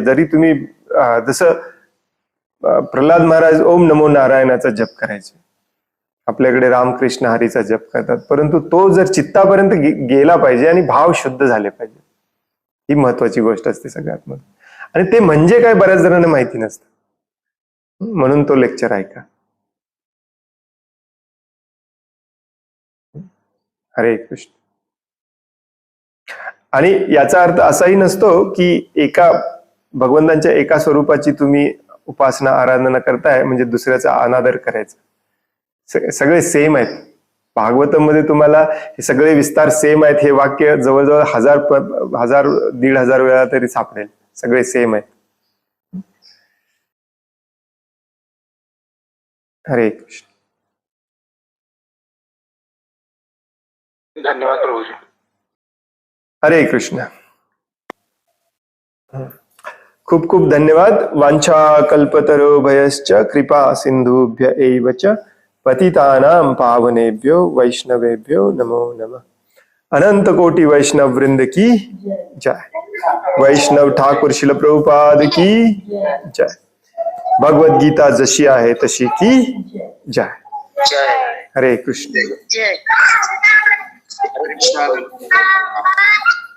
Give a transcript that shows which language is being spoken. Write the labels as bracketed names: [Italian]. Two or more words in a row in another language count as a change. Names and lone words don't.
[Marathi] जरी तुम्ही जसं प्रल्हाद महाराज ओम नमो नारायणाचा जप करायचे, आपल्याकडे रामकृष्ण हरीचा जप करतात, परंतु तो जर चित्तापर्यंत गेला पाहिजे आणि भाव शुद्ध झाले पाहिजे. ही महत्वाची गोष्ट असते सगळ्यात महत्त्वाची. आणि ते म्हणजे काय बऱ्याच जणांना माहिती नसतं. म्हणून तो लेक्चर ऐका. हरे कृष्ण. आणि याचा अर्थ असाही नसतो की एका भगवंतांच्या एका स्वरूपाची तुम्ही उपासना आराधना करताय म्हणजे दुसऱ्याचा अनादर करायचा. सगळे सेम आहेत. भागवतम मध्ये तुम्हाला हे सगळे विस्तार सेम आहेत. हे वाक्य जवळजवळ 1000-1500 वेळा तरी सापडेल. सगळे सेम आहेत. हरे कृष्ण. धन्यवाद प्रभूजी. हरे कृष्ण. खूप खूप धन्यवाद. [Sanskrit] वांछा कल्पतरुभयश्च कृपा सिंधुभ्य एव च पतितानां पावनेभ्यो वैष्णवेभ्यो नमो नमः. [Hindi] अनंत कोटि वैष्णव वृंद की जय. वैष्णव ठाकुर शिल प्रभुपाद की जय. [Marathi] भगवद गीता जशी आहे तशी [Hindi] की जय. [Marathi] जय हरे कृष्ण. जय हरे कृष्ण.